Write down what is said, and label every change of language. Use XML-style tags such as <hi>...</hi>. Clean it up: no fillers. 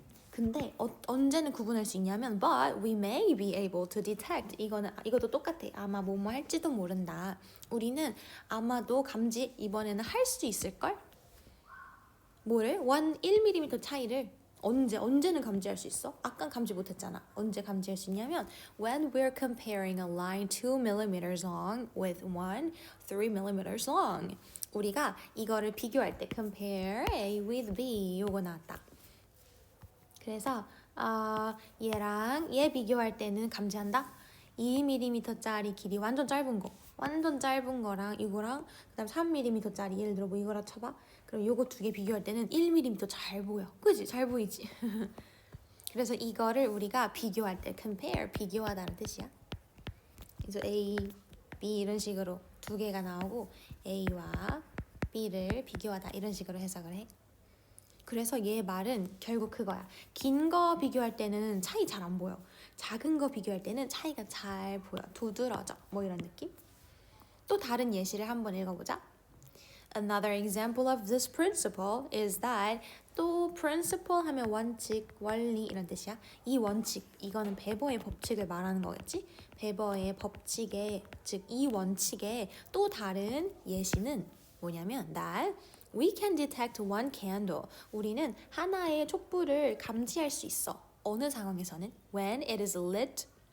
<ko>근데 언제는 구분할 수 있냐면</ko> <en>but we may be able to detect</en> <ko>이것도 똑같아. 아마 뭐뭐 할지도 모른다. 우리는 아마도 감지 이번에는 할 수 있을걸? 뭐를? 1mm 차이를 언제는 감지할 수 있어? 아까 감지 못했잖아. 언제 감지할 수 있냐면</ko> <en>when we're comparing a line 2mm long with one 3mm long.</en> <ko>우리가 이거를 비교할 때</ko> <en>compare A with B</en> <ko>요거 나왔다. 그래서 얘랑 얘 비교할 때는 감지한다. 2mm짜리 길이 완전 짧은 거랑 이거랑 그다음 3mm짜리 예를 들어 뭐 이거라 쳐봐. 그럼 요거 두 개 비교할 때는 1mm 잘 보여. 그지? 잘 보이지? 그래서 이거를 우리가 비교할 때 compare 비교하다는 뜻이야. 그래서 A, B 이런 식으로 두 개가 나오고 A와 B를 비교하다 이런 식으로 해석을 해. 그래서 얘 말은 결국 그거야. 긴 거 비교할 때는 차이 잘 안 보여. 작은 거 비교할 때는 차이가 잘 보여. 두드러져. 뭐 이런 느낌? 또 다른 예시를 한번 읽어보자.</ko> <en>Another example of this principle is that</en> <ko>또 principle 하면 원칙, 원리 이런 뜻이야. 이 원칙, 이거는 베버의 법칙을 말하는 거겠지? 베버의 법칙에, 즉 이 원칙의 또 다른 예시는 뭐냐면</ko> <en>that we can detect one candle.</en> <ko>우리는 하나의 촛불을 감지할 수 있어. 어느 상황에서는?</ko> <en>When it is lit.</en>